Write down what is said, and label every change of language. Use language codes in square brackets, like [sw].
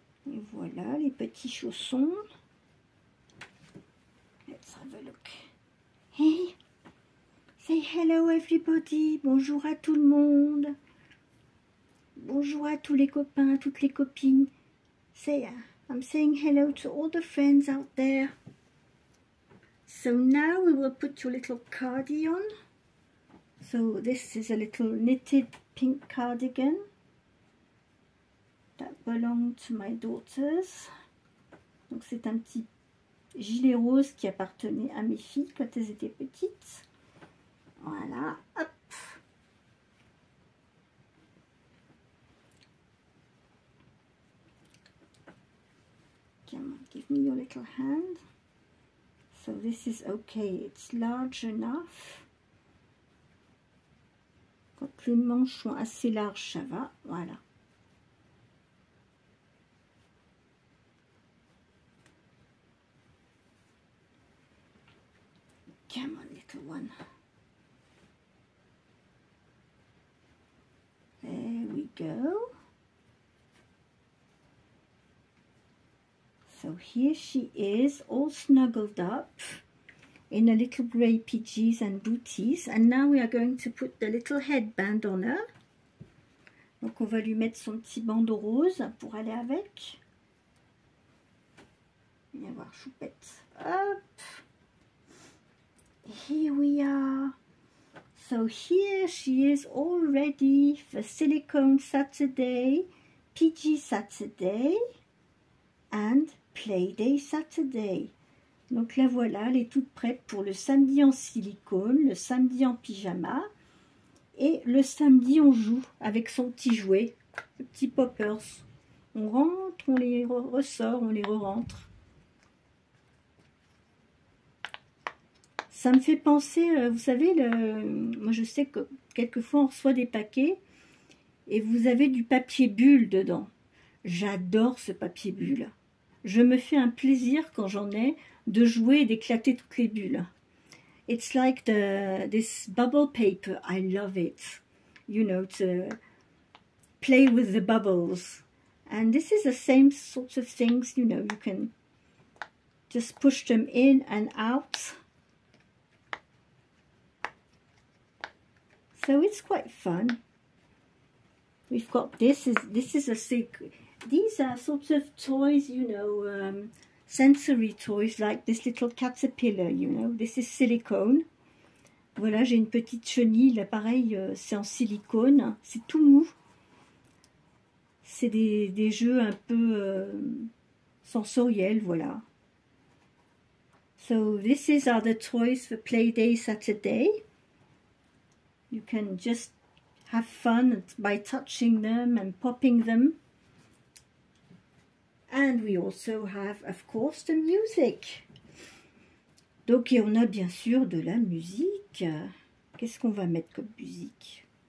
[fr] Et voilà les petits chaussons. [en] Let's have a look. Hey, say hello everybody. [fr] Bonjour à tout le monde. Bonjour à tous les copains, toutes les copines. [en] Say, I'm saying hello to all the friends out there. So now we will put your little cardigan on. So this is a little knitted pink cardigan that belonged to my daughters. [fr] Donc c'est un petit gilet rose qui appartenait à mes filles quand elles étaient petites. Voilà, hop. [en] Come on, give me your little hand. So this is okay, it's large enough. [fr] Quand les manches sont assez larges, ça va, voilà. [en] Come on, little one. There we go. So here she is, all snuggled up in a little grey PGs and booties. And now we are going to put the little headband on her. [fr] Donc on va lui mettre son petit bandeau rose pour aller avec. Viens voir, choupette. Hop. [en] Here we are. So here she is all ready for Silicone Saturday, PG Saturday and Playday Saturday. [fr] Donc la voilà, elle est toute prête pour le samedi en silicone, le samedi en pyjama. Et le samedi, on joue avec son petit jouet, le petit poppers. On rentre, on les ressort, on les re-rentre. Ça me fait penser, vous savez, moi je sais que quelquefois on reçoit des paquets et vous avez du papier bulle dedans. J'adore ce papier bulle. Je me fais un plaisir quand j'en ai de jouer et d'éclater toutes les bulles. [en] It's like this bubble paper. I love it. You know, to play with the bubbles. And this is the same sorts of things, you know, you can just push them in and out. So it's quite fun. We've got this is a secret. These are sorts of toys, you know, sensory toys like this little caterpillar, you know. This is silicone. [fr] Voilà, j'ai une petite chenille, là pareil, c'est en silicone, c'est tout mou. C'est des jeux un peu sensoriels, voilà. [en] So these are the toys for Playday Saturday. You can just have fun by touching them and popping them. And we also have, of course, the music. [fr] Donc, et on a bien sûr de la musique. Qu'est-ce qu'on va mettre comme musique?